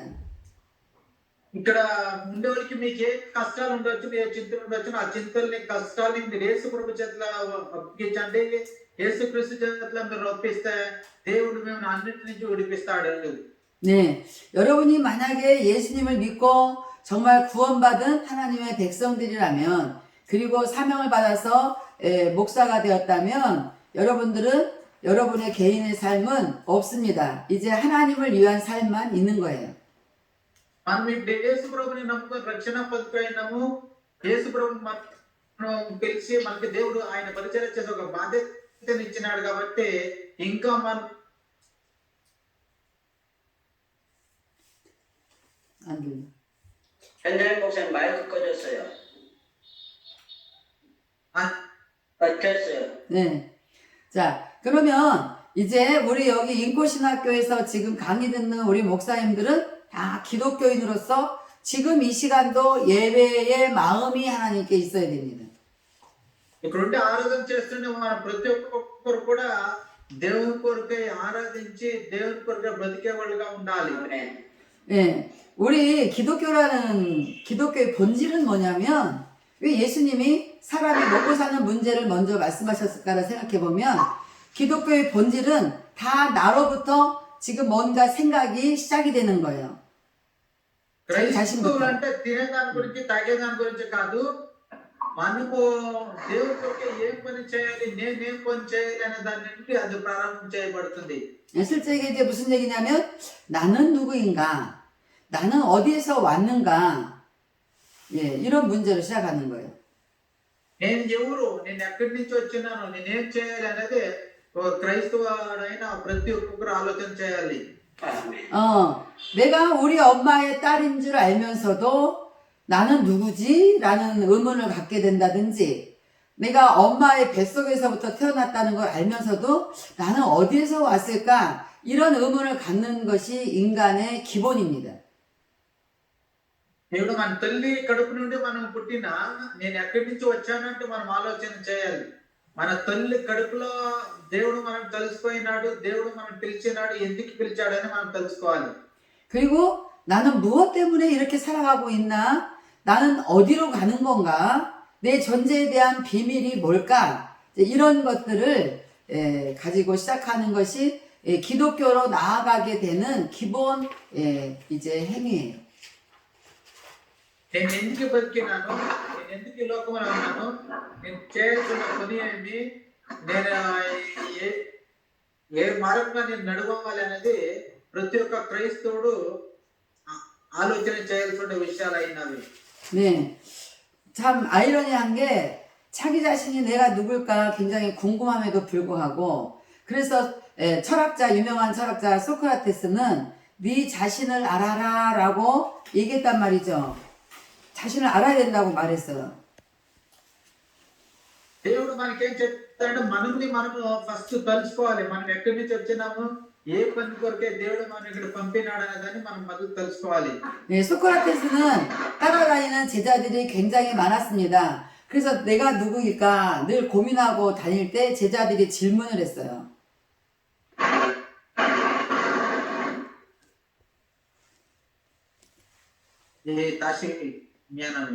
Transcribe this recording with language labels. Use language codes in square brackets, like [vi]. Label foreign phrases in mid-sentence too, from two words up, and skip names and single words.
[te] ఇక్కడ ఉండే వాళ్ళకి మీకు ఏ కష్టాలు ఉండొచ్చు ఏ చింతలు ఉండొచ్చు ఆ చింతల్ని కష్టాలని మీరు యేసు ప్రభు చేతిలో అప్పగించండి యేసు క్రీస్తు చేతిలో మీరు ఒప్పిస్తే దేవుడు మిమ్మల్ని అన్నిటి నుంచి విడిపిస్తాడు. [ko] 네, 여러분이 만약에 예수님을 믿고 정말 구원받은 하나님의 백성들이라면 그리고 사명을 받아서 목사가 되었다면 여러분들은 여러분의 개인의 삶은 없습니다. 이제 하나님을 위한 삶만 있는 거예요. [te] మనం ఇప్పుడు యేసు ప్రభుని నమ్ముకొని రక్షణ పొందుకున్నాము. యేసు ప్రభుని మనం పిలిచి మనకి దేవుడు ఆయన పరిచయం చేసే ఒక బాధ్యతను ఇచ్చినాడు కాబట్టి ఇంకా మనం [ko] 안 들려. 현장 목사님 마이크 꺼졌어요. 아, 켰어요. 네. 자, 그러면 이제 우리 여기 인코신학교에서 지금 강의 듣는 우리 목사님들은 다 기독교인으로서 지금 이 시간도 예배의 마음이 하나님께 있어야 됩니다. [te] ఇక్కడ ఉండి ఆరాధన చేస్తుంటే మన ప్రతి ఒక్కరు కూడా దేవుని కొరకై ఆరాధించి దేవుని కొరకై బ్రతికే వాళ్ళుగా ఉండాలి. [ko] 예. 우리 기독교의 본질은 뭐냐면 왜 예수님이 사람이 먹고 사는 문제를 먼저 말씀하셨을까를 생각해 보면 기독교의 본질은 다 나로부터 지금 뭔가 생각이 시작이 되는 거예요. 자기 [te] క్రైస్తవులు [ko] 자신부터. [te] అంటే తినేదాని గురించి తాగేదాని గురించి కాదు మనము దేవుని కొరకై ఏం పని చేయాలి నేనేం పని చేయాలి అనే దాని నుండి అది ప్రారంభం చేయబడుతుంది. [ko] 실제 이게 무슨 얘기냐면 나는 누구인가? 나는 어디에서 왔는가? 예, 이런 문제로 시작하는 거예요. [te] నేను ఎవరు నేను ఎక్కడి నుంచి వచ్చినాను నేనేం చేయాలి అనేది ఒక క్రైస్తవుడైన ప్రతి ఒక్కరు ఆలోచన చేయాలి. [ko] 내가 우리 엄마의 딸인 줄 알면서도 나는 누구지? 라는 의문을 갖게 된다든지 내가 엄마의 뱃속에서부터 태어났다는 걸 알면서도 나는 어디에서 왔을까? 이런 의문을 갖는 것이 인간의 기본입니다. [te] దేవుడు మన తల్లి కడుపు నుండి మనం పుట్టినా నేను ఎక్కడి నుంచి వచ్చానంటే మనం ఆలోచన చేయాలి. మన తల్లి కడుపులో దేవుడు మనం తెలుసుకున్నాడు దేవుడు మనం పిలిచినాడు ఎందుకు పిలిచాడని మనం తెలుసుకోవాలి. [ko] 그리고 나는 무엇 때문에 이렇게 살아가고 있나? 나는 어디로 가는 건가? 내 존재에 대한 비밀이 뭘까? 이런 것들을 가지고 시작하는 것이 기독교로 나아가게 되는 기본 이제 행위예요. [te] నేను ఎందుకు బతికినాను నేను ఎందుకు ఈ లోకంలో ఉన్నాను నేను చేయాల్సిన పని ఏమి నేను ఏ మార్గంగా నేను నడవాలి అనేది ప్రతి ఒక్క క్రైస్తవుడు ఆలోచన చేయాల్సిన విషయాలు అయినవి. [ko] 네. 참 아이러니한 게 자기 자신이 내가 누굴까 굉장히 궁금함에도 불구하고 그래서 유명한 철학자 소크라테스는 네 자신을 알아라 라고 얘기했단 말이죠. 자신을 알아야 된다고 말했어요. [te] దేవుడు మనకేం చెప్తాడు మనల్ని మనము ఫస్ట్ తెలుసుకోవాలి. మనం ఎక్కడి నుంచి వచ్చినాము ఏ పని కొరకే దేవుడు మనం ఇక్కడ పంపినాడు అనేదాన్ని మనం మొదలు తెలుసుకోవాలి. [ko] 네, 소크라테스는 따라다니는 제자들이 굉장히 많았습니다. 그래서 내가 누구일까 늘 고민하고 다닐 때 제자들이 질문을 했어요. 다시 미안합니다.